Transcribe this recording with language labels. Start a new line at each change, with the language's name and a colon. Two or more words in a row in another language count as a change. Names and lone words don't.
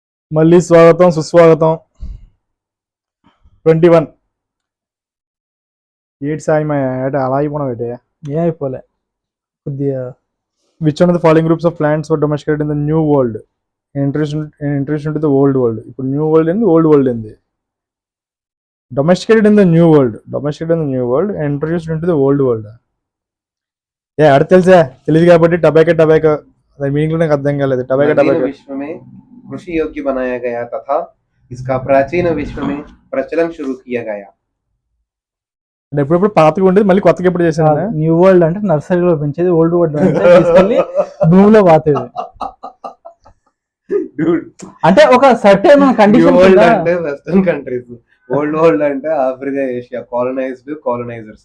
Telugu: మళ్ళీ స్వాగతం సుస్వాగతం. 21 ఏటి సాయమయ్య ఏట అలా అయిపోవడం ఏంటి? ఏం అయిపోలే కొద్దిగా.
English: Which one of the following groups of plants were domesticated in the New World? Introduction to the Old World.
Telugu: ఇప్పుడు
English: New World
Telugu: ఏంది,
English: Old World
Telugu: ఏంది?
English: Domesticated in the New World, domesticated in the New World and introduced in to the Old World.
Telugu: ఆడ తెలుసా? తెలియదు కాబట్టి టబాకో అది మీనింగ్ లో నాకు అర్థం కాలేదు. టబాకో
Hindi: विश्व में कृषि योग्य बनाया गया तथा इसका प्राचीन विश्व में प्रचलन शुरू किया गया.
Telugu: అంటే ఎప్పుడెప్పుడు పాతగా ఉండేది మళ్ళీ కొత్తగా ఎప్పుడు చేశాను.
English: New World
Telugu: అంటే నర్సరీలో పెంచేది,
English: Old World
Telugu: అంటే తీసుకెళ్ళి భూమిలో పాతేది. అంటే ఒక
English: certain condition
Telugu: అంటే
English: Western countries, Old World
Telugu: అంటే ఆఫ్రికా, ఏషియా, కాలనైజర్స్.